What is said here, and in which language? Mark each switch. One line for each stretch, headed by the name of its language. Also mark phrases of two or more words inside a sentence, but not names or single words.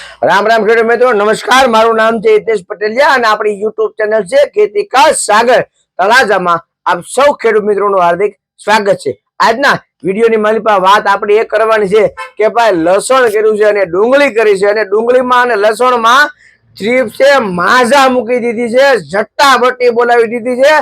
Hindi: राम राम खेडूत मित्रों, नमस्कार। मारू नाम है
Gujarati: हितेश पटेलिया અને આપણી YouTube ચેનલ છે ખેતી કા સાગર તળાજામાં આપ સૌ ખેડૂત મિત્રોનું હાર્દિક સ્વાગત છે। આજના વિડિયોની મારી પાસે વાત આપણે એ કરવાની છે કે ભાઈ લસણ કર્યું છે અને ડુંગળી કરી છે અને ડુંગળીમાં અને લસણમાં થ્રીપ્સે માઝા મૂકી દીધી છે, ઝટ્ટાભટ્ટી બોલાવી દીધી છે।